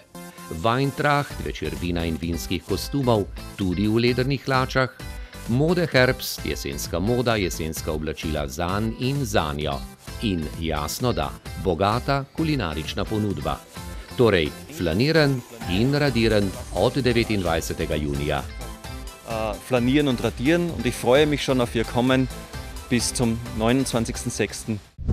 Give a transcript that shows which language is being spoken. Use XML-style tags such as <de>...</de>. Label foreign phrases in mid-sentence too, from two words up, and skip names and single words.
<sl>Weintracht, večer vina in vinskih kostumov, tudi v ledernih hlačah. Mode Herbst, jesenska moda, jesenska oblačila zanj in zanjo. In jasno da, bogata kulinarična ponudba. Torej, flanieren in radieren od 29. junija.</sl> <de>Flanieren und Radieren und ich freue mich schon auf Ihr Kommen bis zum 29.06.</de>